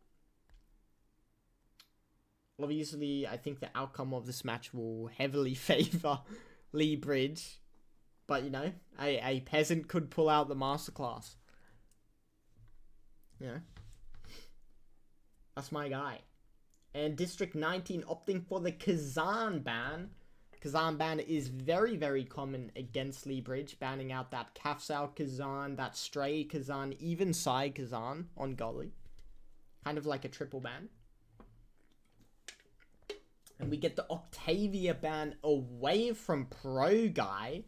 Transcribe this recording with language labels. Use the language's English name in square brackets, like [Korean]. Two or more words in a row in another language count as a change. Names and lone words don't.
[English] Obviously, I think the outcome of this match will heavily favor LeBridge. But, you know, a Peasant could pull out the masterclass. You know. That's my guy. And District 19 opting for the Kazan ban. Kazan ban is very, very common against LeBridge. Banning out that Kafsao Kazan, that Stray Kazan, even Sai Kazan on Gully. Kind of like a triple ban. And we get the Octavia ban away from Pro Guy.